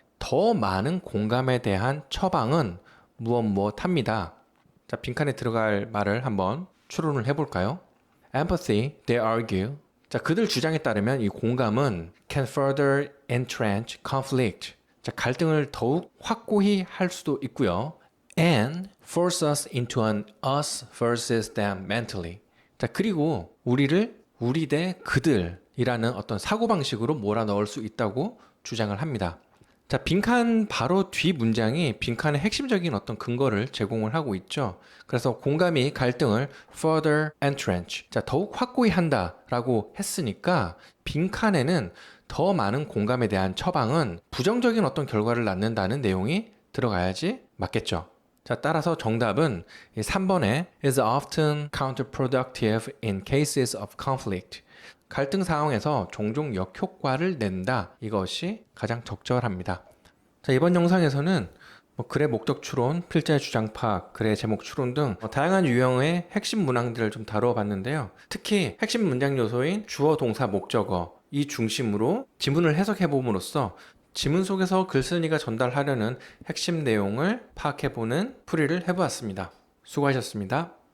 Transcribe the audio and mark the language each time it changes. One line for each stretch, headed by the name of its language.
Korean: 더 많은 공감에 대한 처방은 무엇합니다. 자, 빈칸에 들어갈 말을 한번 추론을 해볼까요?
English: Empathy, they argue.
Korean: 자, 그들 주장에 따르면 이 공감은
English: can further entrench conflict.
Korean: 자, 갈등을 더욱 확고히 할 수도 있고요.
English: And force us into an us versus them mentally.
Korean: 자, 그리고 우리를 우리 대 그들이라는 어떤 사고방식으로 몰아넣을 수 있다고 주장을 합니다. 자, 빈칸 바로 뒤 문장이 빈칸의 핵심적인 어떤 근거를 제공을 하고 있죠. 그래서 공감이 갈등을 further entrench, 자, 더욱 확고히 한다라고 했으니까 빈칸에는 더 많은 공감에 대한 처방은 부정적인 어떤 결과를 낳는다는 내용이 들어가야지 맞겠죠. 자, 따라서 정답은 3번에
English: is often counterproductive in cases of conflict.
Korean: 갈등 상황에서 종종 역효과를 낸다. 이것이 가장 적절합니다. 자, 이번 영상에서는 글의 목적 추론, 필자의 주장 파악, 글의 제목 추론 등 다양한 유형의 핵심 문항들을 좀 다루어 봤는데요. 특히 핵심 문장 요소인 주어, 동사, 목적어 이 중심으로 지문을 해석해 봄으로써 지문 속에서 글쓴이가 전달하려는 핵심 내용을 파악해 보는 풀이를 해보았습니다. 수고하셨습니다.